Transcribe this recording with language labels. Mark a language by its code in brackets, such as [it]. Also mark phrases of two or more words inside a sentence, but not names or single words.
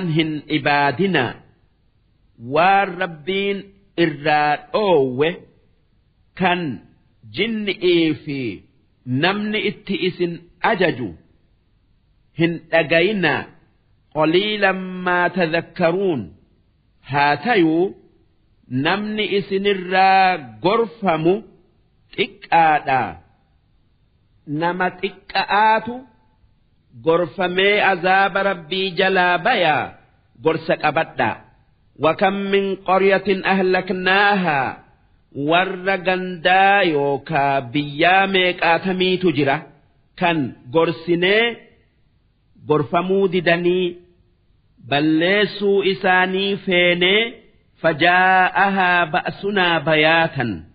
[om] hin ibaadinaa waan rabbiin irraa dhoowwe kan jinni'ii fi namni itti isin ajaju hin dhagayinaa [ar] قليلا ما تذكرون [om] haa tayuu namni isinirraa gorfamu xiqqaadhaa nama xiqqa'aatu gorfamee azaaba rabbii jalaa bayaa gorsa qabadhaa [ar] وكم من قرية أهلكناها [om] warra gandaa yookaa biyyaa meeqaatamiitu jira kan gorsinee gorfamuu didanii balleessuu isaanii feenee [ar] فجاءها بأسنا بياتا